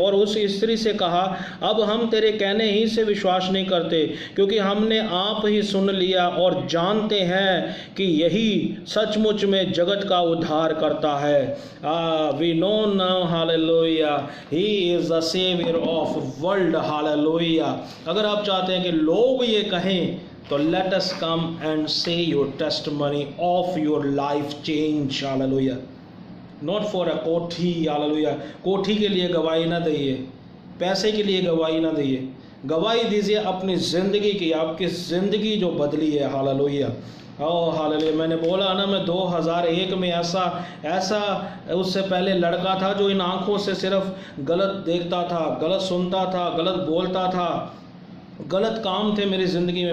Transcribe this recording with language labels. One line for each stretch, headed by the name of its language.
Hindi: और उस स्त्री से कहा, अब हम तेरे कहने ही से विश्वास नहीं करते, क्योंकि हमने आप ही सुन लिया और जानते हैं कि यही सचमुच में जगत का उद्धार करता है।
English: We know now, hallelujah, he is the saviour of world, hallelujah.
Hindi: अगर आप चाहते हैं कि लोग ये कहें तो
English: let us come and say your testimony of your life change, hallelujah. Not for a कोठी, hallelujah.
Hindi: कोठी के लिए गवाही ना दीजिए, पैसे के लिए गवाही ना दीजिए, गवाही दीजिए अपनी ज़िंदगी की, आपकी ज़िंदगी जो बदली है, हालेलुया। Oh hallelujah. मैंने बोला ना, मैं 2001 में ऐसा उससे पहले लड़का था जो इन आँखों से सिर्फ गलत देखता था, गलत सुनता था, गलत बोलता था, गलत काम थे मेरी ज़िंदगी में।